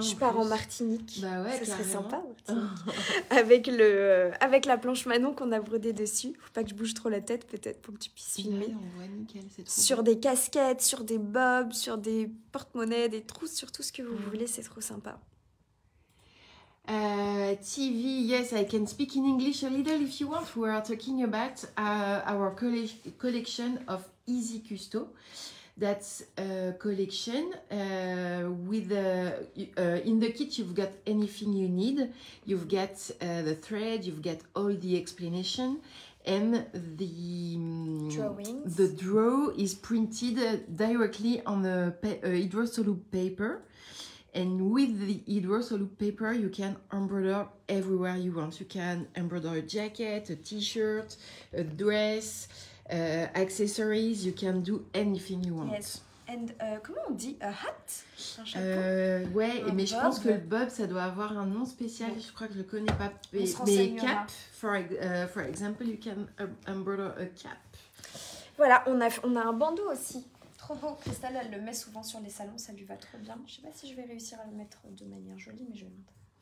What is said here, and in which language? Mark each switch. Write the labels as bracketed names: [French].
[French] Je pars en Martinique. Bah ouais, ça serait carrément. sympa, Martinique. avec la planche Manon qu'on a brodée dessus. Faut pas que je bouge trop la tête, peut-être, pour que tu puisses filmer. Ouais, on voit nickel, c'est trop Sur beau. des casquettes, sur des bobs, sur des porte-monnaies, des trousses, sur tout ce que vous voulez, c'est trop sympa. [English] TV, yes, I can speak in English a little if you want. We are talking about our collection of Easy Custo. That's a collection with in the kit you've got anything you need. You've got the thread, you've got all the explanation, and Drawings. the draw is printed directly on the hydrosolute paper. And with the hydrosolute paper, you can embroider everywhere you want. You can embroider a jacket, a t-shirt, a dress, accessories. You can do anything you want. Yes. And [French] comment on dit? [English] A hat? [French] Un chapeau? Ouais, Un mais je bob. pense que le bob, ça doit avoir un nom spécial. Ouais. Je crois que je le connais pas. On se Mais renseignera. [English] cap, for example, you can embroider a cap. [French] Voilà, on a un bandeau aussi. Trop beau. Cristal, elle le met souvent sur les salons, ça lui va trop bien. Je sais pas si je vais réussir à le mettre de manière jolie, mais je vais le mettre.